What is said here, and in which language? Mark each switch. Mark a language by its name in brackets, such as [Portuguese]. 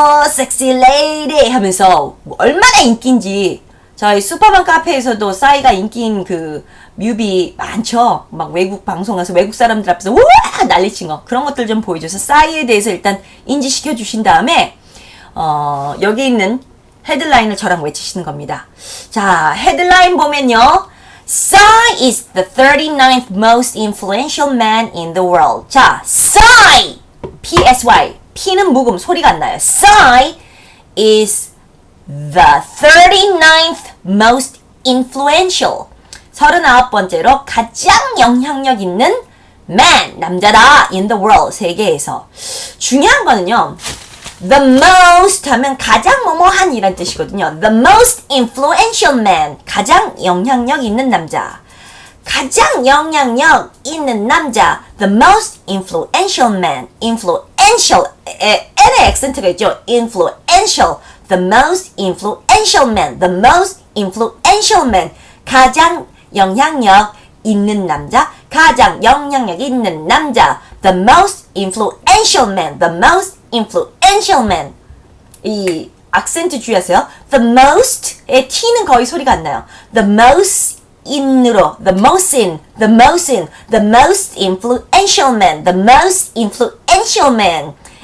[Korean] 섹시 레이디 하면서 얼마나 인기인지 저희 슈퍼man 카페에서도 싸이가 인기인 그 뮤비 많죠. 막 외국 방송 가서 외국 사람들 앞에서 우와 난리친 거 그런 것들 좀 보여줘서 싸이에 대해서 일단 인지시켜 주신 다음에 여기 있는 헤드라인을 저랑 외치시는 겁니다. 자, 헤드라인 보면요. [English] Psy is the 39th most influential man in the world. [Korean] 자, Psy! P-S-Y. P는 묵음, 소리가 안 나요. [English] Psy is the 39th most influential. [Korean] 39번째로 가장 영향력 있는 man, 남자다, [English] in the world, [Korean] 세계에서. 중요한 거는요. [English] The most [Korean] 하면 가장 뭐뭐한 이란 뜻이거든요. [English] The most influential man. [Korean] 가장 영향력 있는 남자. 가장 영향력 있는 남자. [English] The most influential man. [Korean] influential. N의 액센트가 있죠. influential. [English] The most influential man. The most influential man. [Korean] 가장 영향력 있는 남자. 가장 영향력 있는 남자. [English] The most influential man. The most influential man. [Korean] 이 악센트 주의하세요. [English] The most [Korean] 의 T는 거의 소리가 안 나요. [English] The most in으로 the most in, the most in, the most influential man, the most influential man.